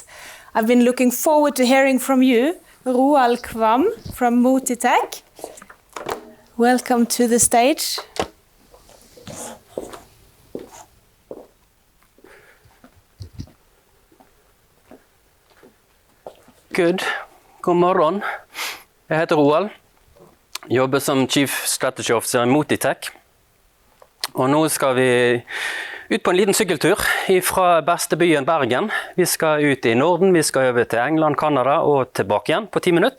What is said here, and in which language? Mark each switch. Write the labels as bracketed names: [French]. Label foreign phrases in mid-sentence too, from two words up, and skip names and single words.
[English] I've been looking forward to hearing from you, Roald Kvam from Motitech. Welcome to the stage. [Norwegian] God morgon. Jeg heter Roald. Jobber som [English] Chief Strategy Officer [Norwegian] i Motitech. Og nå skal vi ut på en liten sykkeltur fra beste byen Bergen. Vi skal ut i Norden, vi skal over til England, Kanada og tilbake igjen på 10 minutter.